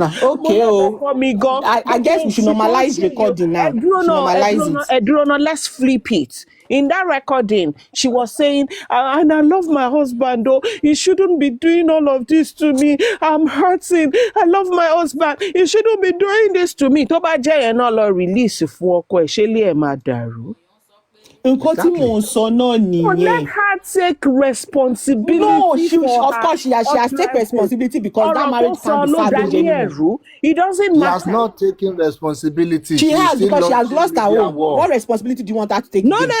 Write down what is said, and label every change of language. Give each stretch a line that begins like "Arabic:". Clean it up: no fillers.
English: okay, I guess we should normalize recording now. Let's flip it. In that recording, she was saying, and I love my husband, though. He shouldn't be doing all of this to me. I'm hurting. I love my husband. He shouldn't be doing this to me.
Yoruba: Tó bá jẹ́ yẹn náà lọ release fún ọkọ ẹ̀, ṣé ilé ẹ̀ máa dàrú?
English: Let her take responsibility. No, of course she has taken responsibility because that marriage can't be salvaged anymore. It doesn't matter. She has not taken responsibility. She has, because she has lost her home. What responsibility do you want her to take? No.